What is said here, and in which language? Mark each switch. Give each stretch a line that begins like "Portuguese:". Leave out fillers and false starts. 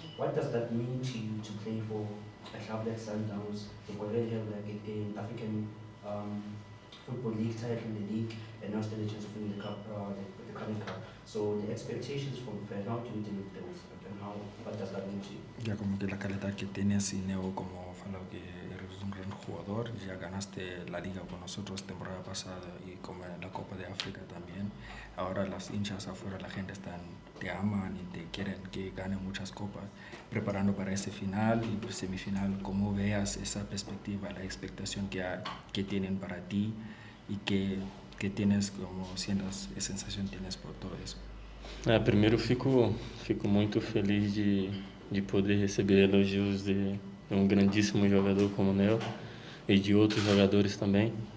English: What does that mean to you to play for a club like Sundowns? You've already have an African Football League title in the league, and now stand a chance of winning the cup, the Carling Cup. So the expectations from fans, how do you deal with those, and what does that mean to you?
Spanish: Ya como que la calidad que tienes y Neo como
Portuguese: falou
Spanish: que eres un gran jugador, ya ganaste la liga con nosotros temporada pasada y como la Copa de África también. Ahora las hinchas afuera, la gente te aman y te quieren que gane muchas copas, preparando para ese final y semifinal. ¿Cómo veas esa perspectiva, la expectación que tienen para ti y que tienes, como sientas, qué sensación tienes por todo eso?
Portuguese: Primeiro fico muito feliz de poder receber elogios de um grandíssimo jogador como o Nel e de outros jogadores também.